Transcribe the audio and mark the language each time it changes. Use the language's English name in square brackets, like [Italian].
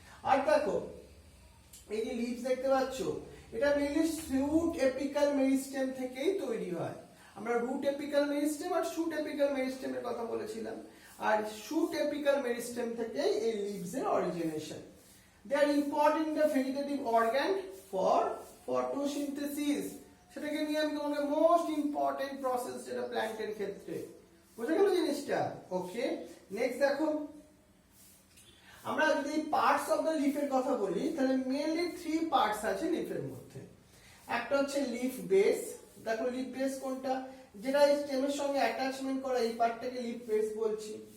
[Bangla] আর দেখো এই যে লিভস দেখতে পাচ্ছ, এটা মেইনলি শুট এপিক্যাল মেরিস্টেম থেকেই তৈরি হয়। আমরা রুট এপিক্যাল মেরিস্টেম আর শুট এপিক্যাল মেরিস্টেমের কথা বলেছিলাম, আর শুট এপিক্যাল মেরিস্টেম থেকেই এই লিভস এর origination. [English] They are important in the vegetative organ for photosynthesis. [Bangla] সেটাকে নিয়ে আমি তোমাকে মোস্ট ইম্পর্টেন্ট প্রসেস যেটা প্ল্যান্টের ক্ষেত্রে, বুঝে গেল জিনিসটা? ওকে, নেক্সট দেখো, আমরা যদি পার্টস অফ দ্য লিফের কথা বলি, তাহলে মেইনলি 3 পার্টস আছে লিফের মধ্যে। একটা হচ্ছে লিফ বেস। দেখো লিফ বেস কোনটা, যেটা স্টেমের সঙ্গে অ্যাটাচমেন্ট করা, এই পার্টটাকে লিফ বেস বলছি।